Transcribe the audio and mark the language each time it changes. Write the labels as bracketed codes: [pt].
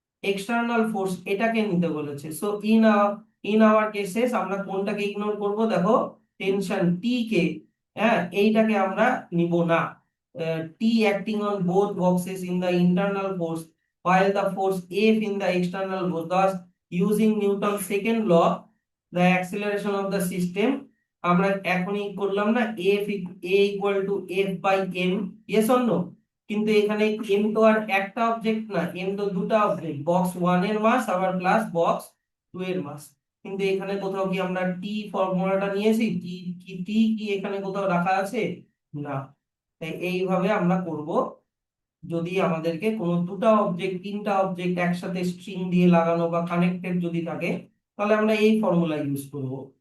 [bn] External force এটাকে নিতে বলেছে। [en] so in our cases [bn] আমরা কোনটাকে ইগনোর করব? দেখো, টেনশন টি কে, হ্যাঁ, এইটাকে আমরা নিব না। [en] T acting on both boxes in the internal force while the force F in the external force. Thus using Newton's second law, the acceleration of the system [bn] আমরা এখনই করলাম না, [en] a equal to f by m, yes or no? [bn] কিন্তু এখানে m তো আর একটা object না, m তো দুটো অবজেক্ট, বক্স ওয়ান এর মাস আবার প্লাস বক্স টু এর মাস। কিন্তু এখানে কোথাও কি আমরা টি ফর্মুলাটা নিয়েছি? টি কি এখানে কোথাও রাখা আছে? না। তাই এইভাবে আমরা করব। যদি আমাদেরকে কোনো দুটো অবজেক্ট তিনটা অবজেক্ট একসাথে স্ট্রিং দিয়ে লাগানো বা কানেক্টেড যদি থাকে, তাহলে আমরা এই ফর্মুলা ইউজ করব।